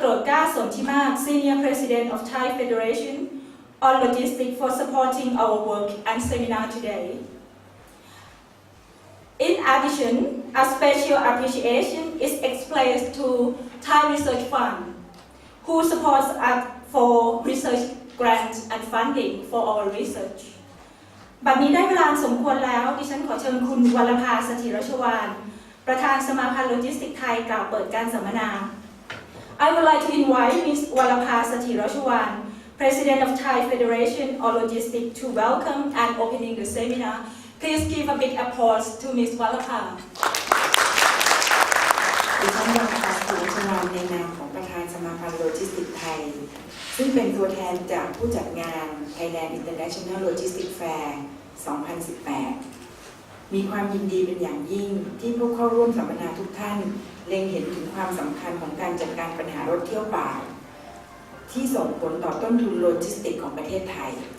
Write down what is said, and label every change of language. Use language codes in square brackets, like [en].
[en] Grodka Sontima, Senior President of Thai Federation on Logistics for supporting our work and seminar today. In addition, a special appreciation is expressed to Thai Research Fund, who supports us for research grants and funding for our research. [th] บัดนี้ได้เวลาสมควรแล้วดิฉันขอเชิญคุณวรภาสถิรชวาลประธานสมาพันธ์โลจิสติกส์ไทยกล่าวเปิดการสัมมนา [en] I would like to invite Ms. Wallapha Sathirachawan, President of Thai Federation of Logistics, to welcome and opening the seminar. Please give a big applause to Ms. Wallapa. [th] ดิฉันวรภา สุวรรณชวานในนามของประธานสมาพันธ์โลจิสติกส์ไทยซึ่งเป็นตัวแทนจากผู้จัดงาน Thailand International Logistics Fair 2018 มีความยินดีเป็นอย่างยิ่งที่ผู้เข้าร่วมสัมมนาทุกท่านเล็งเห็นถึงความสำคัญของการจัดการปัญหารถเที่ยวเปล่าที่ส่งผลต่อต้นทุนโลจิสติกส์ของประเทศไทย